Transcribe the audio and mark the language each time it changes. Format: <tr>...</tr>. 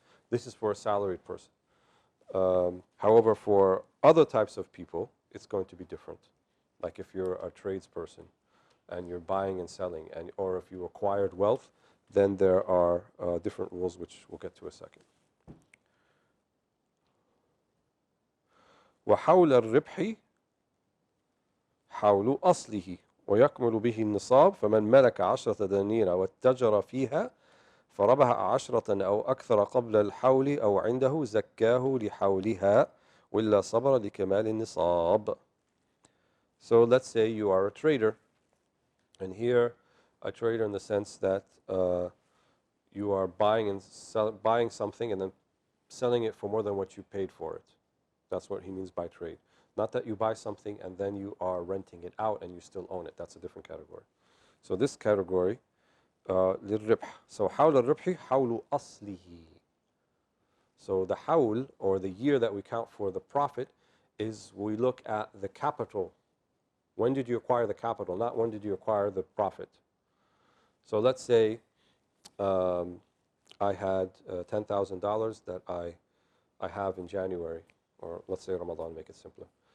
<en>This is for a salaried person. However, for other types of people, it's going to be different. Like if you're a tradesperson and you're buying and selling, or if you acquired wealth, then there are different rules which we'll get to in a second.</en> <ar>وحول الربح حول أصله ويكمل به النصاب فمن ملك 10 دنانير واتجر فيها فربح 10 أو أكثر قبل الحول أو عنده زكاه لحولها وإلا صبر لكمال النصاب.</ar> <en>So let's say you are a trader, and here a trader in the sense that you are buying something and then selling it for more than what you paid for it. That's what he means by trade. Not that you buy something and then you are renting it out and you still own it. That's a different category. So this category,</en> <ar>للربح.</ar> <en>So</en> <ar>حول الربح حول أصله.</ar> <en>So the hawl, or the year that we count for the profit, is we look at the capital. When did you acquire the capital, not when did you acquire the profit. So let's say I had $10,000 that I have in January, or let's say Ramadan, make it simpler.</en>